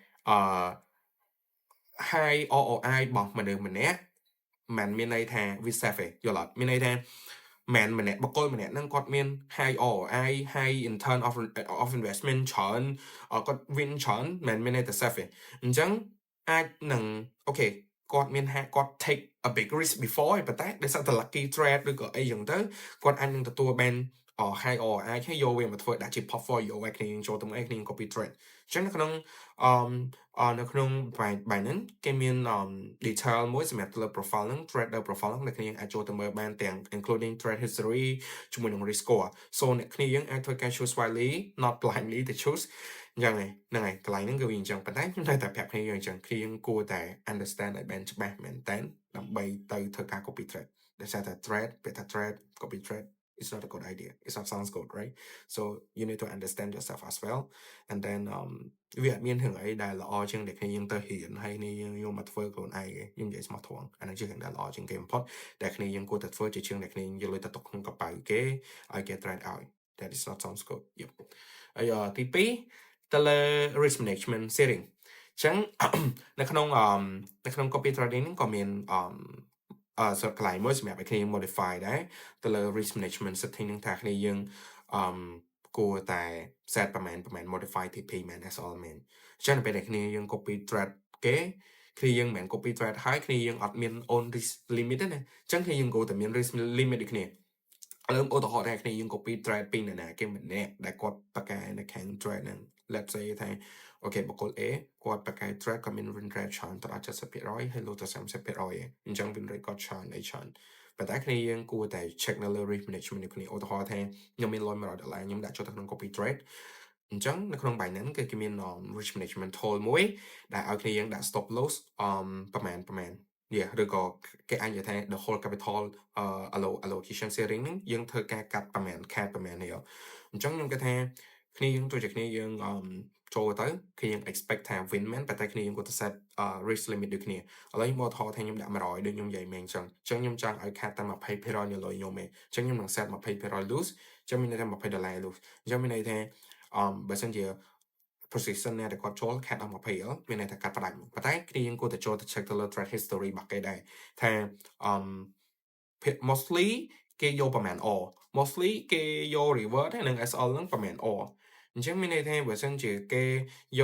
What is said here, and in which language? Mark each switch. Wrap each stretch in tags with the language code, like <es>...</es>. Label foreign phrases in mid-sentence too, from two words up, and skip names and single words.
<en>high ROI</en> <km>របស់មនុស្សម្នាក់មិនមានន័យថាវា safe ទេយល់អត់មានន័យថាមិនម្នាក់បកគលម្នាក់ហ្នឹងគាត់មាន</km> <en>high ROI high in term of investment</en> <km>ច្រើនគាត់ win ច្រើនមិនមានន័យថា safe ទេអញ្ចឹងអាចនឹងអូខេគាត់មានគាត់</km> <en>take a big risk before</en> <km>ប៉ុន្តែដោយសារតែ</km> <en>lucky trade</en> <km>ឬក៏អីចឹងទៅគាត់អាចនឹងទទួលបាន</km> <en>high ROI</en> <km>ហើយយកវាមកធ្វើដាក់ជា portfolio ឲ្យគ្នាចូលទៅឲ្យគ្នា</km> <en>copy trade</en> <km>អញ្ចឹងនៅក្នុងBinance គេមានdetail មួយសម្រាប់លើ profile ហ្នឹង</km> <en>trader profile</en> <km>ហ្នឹងអ្នកគ្នាអាចចូលទៅមើលបានទាំង</km> <en>including trade history</en> <km>ជាមួយនឹង</km> <en>risk score so</en> <km>អ្នកគ្នាយើងអាចធ្វើការ</km> <en>choose wisely not blindly to choose</en> <km>អញ្ចឹងហ្នឹងហើយកន្លែងហ្នឹងគឺវាអញ្ចឹងប៉ុន្តែខ្ញុំតែប្រាប់គ្នាយើងអញ្ចឹងគ្នាយើងគួរតែ understand ឲ្យបានច្បាស់មែនតើដើម្បីទៅធ្វើការ</km> <en>copy trade</en> <km>ដោយសារតែ trade ពេលថា</km> <en>trade copy trade it's not a good idea it's not sounds good right so you need to understand yourself as well and then</en> <km>វាអត់ មានរឿងអីដែលល្អជាងដែលគ្នាយើងទៅរៀនហើយគ្នាយើងយកមកធ្វើខ្លួនឯងខ្ញុំនិយាយស្មោះត្រង់អានឹងជារឿងដែលល្អជាងគេបំផុតដែលគ្នាយើងគួរតែធ្វើជាជាងដែលគ្នាយើងយកលុយទៅទុកក្នុងកប៉ៅគេឲ្យគេ trade ឲ្យ</km> <en>that is not sounds good yep</en> <km>ហើយទី2ទៅលើ risk</km> <en>management setting</en> <km>អញ្ចឹងនៅក្នុង copy trading ហ្នឹងក៏មានកន្លែងមួយសម្រាប់ឲ្យគ្នាយើង modify ដែរទៅលើ</km> <en>risk management setting</en> <km>ហ្នឹងថាគ្នាយើងគួរតែ set ប្រមាណ</km> <en>modify TP</en> <km>មែន</km> <en>as all</en> <km>មែនអញ្ចឹងនៅពេលដែល គ្នាយើង</km> <en>copy trade</en> <km>គេគ្នាយើងមិន</km> <en>copy trade</en> <km>ហើយគ្នាយើងអត់មាន</km> <en>own risk limit</en> <km>ទេណាអញ្ចឹងគ្នាយើងគួរតែមាន</km> <en>risk limit</en> <km>ដូចគ្នាឥឡូវឧទាហរណ៍ថាគ្នា យើង</km> <en>copy trade</en> <km>ពីនរណាគេម្នាក់ដែលគាត់បកកែនៅខាង trade ហ្នឹង</km> <en>let's say</en> <km>ថាអូខេបុគ្គល A គាត់បកកែ trade គាត់មាន</km> <en>win rate</en> <km>ច្រើនដល់ 70% ហើយលុះទៅ 30% អញ្ចឹង</km> <en>win rate</en> <km>គាត់ច្រើនអីច្រើនប៉ុន្តែគ្នាយើងគួរតែ check នៅលើ</km> <en>risk management</en> <km>នេះគ្នាឧទាហរណ៍ថាខ្ញុំមានលុយ$100ខ្ញុំដាក់ចូលទៅក្នុង</km> <en>copy trade</en> <km>អញ្ចឹងនៅក្នុង Binance គឺគេមាន</km> <en>risk management tool</en> <km>មួយដែលឲ្យគ្នាយើងដាក់</km> <en>stop loss</en> <km>ប្រមាណឬក៏គេអាចនិយាយថា</km> <en>the whole capital allocation sharing</en> <km>ហ្នឹងយើងធ្វើការកាត់ប្រមាណខាតប្រមាណនេះអញ្ចឹងខ្ញុំគិតថាគ្នាយើងទោះជាគ្នាយើង ចូលទៅគឺយើង expect ថា win មែនតែគ្នាយើងគាត់ទៅ set</km> <en>risk limit</en> <km>ដូចគ្នាឥឡូវខ្ញុំមកថតថាខ្ញុំដាក់100 ដូចខ្ញុំនិយាយមែនអញ្ចឹងខ្ញុំចង់ឲ្យខាតតែ20%នៃលុយខ្ញុំឯងអញ្ចឹងខ្ញុំនឹង</km> <en>set 20% lose</en> <km>អញ្ចឹងមានន័យថា$20 lose អញ្ចឹងមានន័យថាបើសិនជា position ណាដែលគាត់ចូលខាតដល់20មានន័យថាកាត់ផ្ដាច់ប៉ុន្តែគ្នាយើងគួរតែចូលទៅ check ទៅលើ</km> <en>trade history</en> <km>របស់គេដែរថាmostly គេយកប្រហែល mostly គេយក revert និង SL ហ្នឹងប្រហែល អញ្ចឹងមានន័យថាបើសិនជាគេយក</km>